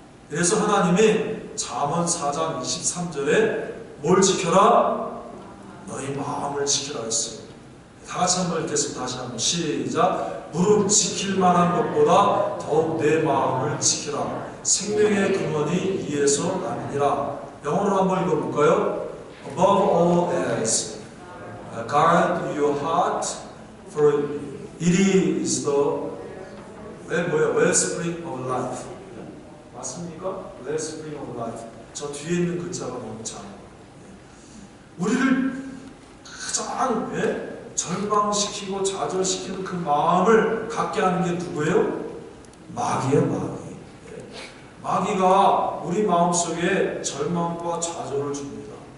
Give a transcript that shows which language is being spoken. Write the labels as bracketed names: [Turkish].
[Korean] 그래서 하나님이 잠언 4장 23절에 뭘 지켜라? 너희 마음을 지키라 했어요. 다 같이 한번 읽겠습니다. 다시 한번 시작. 무릎 지킬 만한 것보다 더욱 내 마음을 지키라. 생명의 근원이 이에서 나느니라. 영어로 한번 읽어볼까요? [English] Above all else, guard your heart, for it is the wellspring of life. [Korean] 맞습니까? [English] wellspring of life. [Korean] 저 뒤에 있는 글자가 너무 잘. 우리를 가장 절망시키고 좌절시키는 그 마음을 갖게 하는 게 누구예요? 마귀예요, 마귀. 마귀가 우리 마음속에 절망과 좌절을 줍니다.